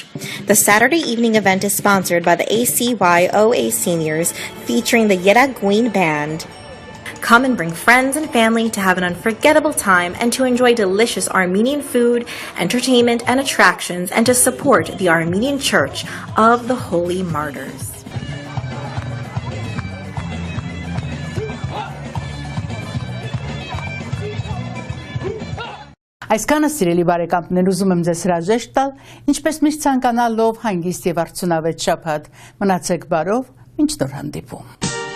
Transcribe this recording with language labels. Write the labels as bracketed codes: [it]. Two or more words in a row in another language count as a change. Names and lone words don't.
[en] The Saturday evening event is sponsored by the ACYOA Seniors, featuring the Yeraguin Band. Come and bring friends and family to have an unforgettable time and to enjoy delicious Armenian food, entertainment, and attractions, and to support the Armenian Church of the Holy Martyrs. [hy] Այսքանը սիրելի բարեկամներ, ուզում եմ ձեզ հրաժեշտ տալ, ինչպես միշտ ցանկանալով հանգիստ եւ արդյունավետ շաբաթ։ Մնացեք բարով, մինչ նոր հանդիպում։